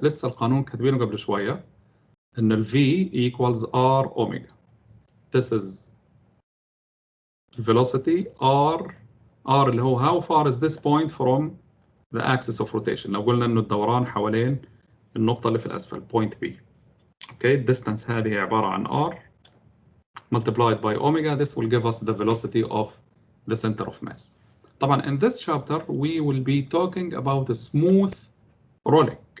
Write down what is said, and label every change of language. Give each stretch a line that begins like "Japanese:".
Arabic: لسه القانون كاتبينه قبل شوية إن ال
English: V equals R omega. This is velocity R
Arabic: اللي هو
English: how far is this point from the axis of rotation.
Arabic: لو قلنا إنه الدوران حوالين النقطة اللي في الأسفل
English: point B. Okay, distance
Arabic: هذه عبارة عن
English: R multiplied by omega. This will give us the velocity of the center of mass.
Arabic: طبعا
English: in this chapter we will be talking about the smooth rolling.